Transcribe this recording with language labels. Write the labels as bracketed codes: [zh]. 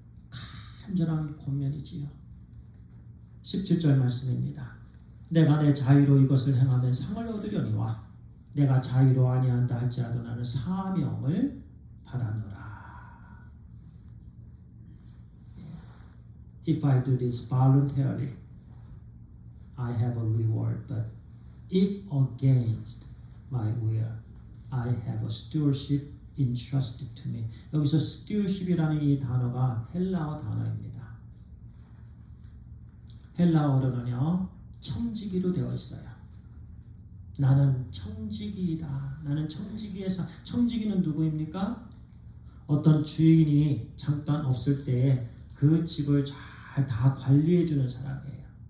[ko] 간절한 권면이지요. 17절 말씀입니다. 내가 내 자유로 이것을 행하면 상을 얻으려니와 내가 자유로 아니한다 할지라도 나는 사명을 받았노라. [en] If I do this voluntarily, I have a reward. But if against my will, I have a stewardship entrusted to me. [ko] 여기서 stewardship이라는 이 단어가 헬라어 단어입니다. 헬라어로는요, 청지기로 되어 있어요. 나는 청지기이다. 나는 청지기에서, 청지기는 누구입니까? 어떤 주인이 잠깐 없을 때에 그 집을 잘 다 관리해 주는 사람이에요.